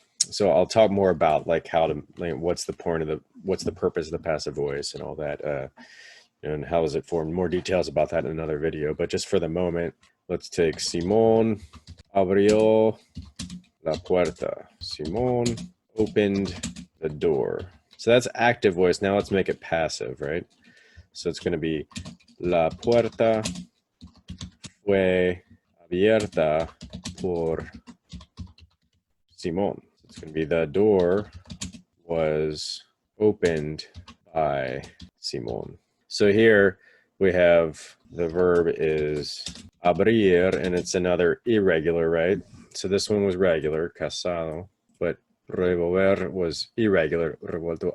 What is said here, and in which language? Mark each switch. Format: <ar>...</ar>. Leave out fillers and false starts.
<en>So I'll talk more about what's the purpose of the passive voice and all that, and how is it formed. More details about that in another video. But just for the moment, let's take</en> <es>Simón abrió la puerta.</es> <en>Simón opened the door. So that's active voice. Now let's make it passive, right? So it's going to be</en> <es>la puerta fue abierta por Simón.</es> <en>It's going to be the door was opened by Simón. So here we have the verb is abrir, and it's another irregular, right? So this one was regular, casado, but revolver was irregular, revuelto.</en>